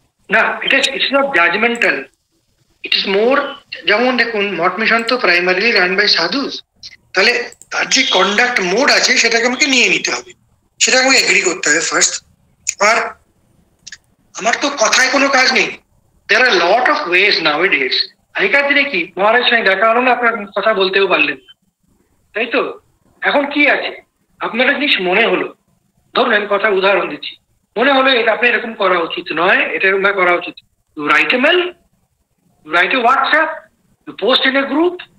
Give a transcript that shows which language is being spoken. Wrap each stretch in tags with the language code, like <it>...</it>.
<bn>না,</bn> <en>it's not judgmental, it is more,</en> <bn>যেমন দেখুন মঠ মিশন তো</bn> <en>primarily run by sadhus,</en> <bn>তাহলে তার যে কন্ডাক্ট মোড আছে সেটাকে আমাকে নিয়ে নিতে হবে, সেটাকে আমাকে এগ্রি করতে হবে ফার্স্ট। আর আমার তো কথায় কোনো কাজ নেই।</bn> <en>There are a lot of ways nowadays.</en> <bn>আগেকার দিনে কি মহারাজ সঙ্গে দেখা হলো না, আপনার কথা বলতেও পারলেন, তাই তো? এখন কি আছে, আপনার একটা জিনিস মনে হলো, ধরুন আমি কথা উদাহরণ দিচ্ছি, মনে হলো এটা আপনি এরকম করা উচিত নয়, এটা এরকম করা উচিত,</bn> <en>You write a mail, you write a WhatsApp, you post in a group.</en>